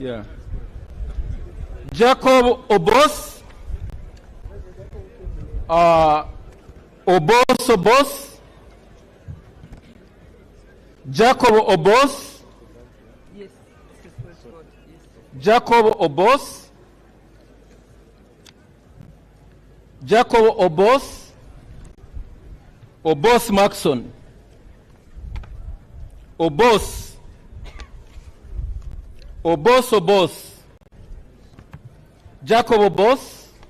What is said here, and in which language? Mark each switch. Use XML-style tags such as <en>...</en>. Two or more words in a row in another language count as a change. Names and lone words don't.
<en>Yeah. Jacob Obos. Obos. Jacob Obos. Yes. It's his first word. Yes. Jacob Obos. Jacob Obos. Obos Maxon. Obos. Obos. Jacob Obos.</en>